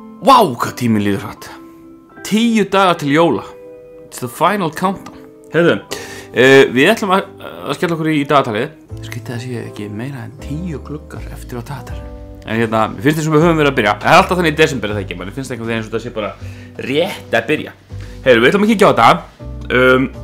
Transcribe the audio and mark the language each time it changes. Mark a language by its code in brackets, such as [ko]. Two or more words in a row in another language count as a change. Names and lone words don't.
[is] Vá, hvað tíminn líður hratt. 10 dagar til jóla. [en] It's the final countdown. [is] Heyrðu, við ætlum að skella okkur í dagatalið. Skrítið að sé ekki meira en 10 gluggar eftir á dagatalinu. En hérna, finnst þessum við höfum verið að byrja. Það alltaf þannig í desember það ekki, mann finnst einhvern veginn eins og það sé bara rétt að byrja. Heyrðu, við ætlum að kíkja á þetta.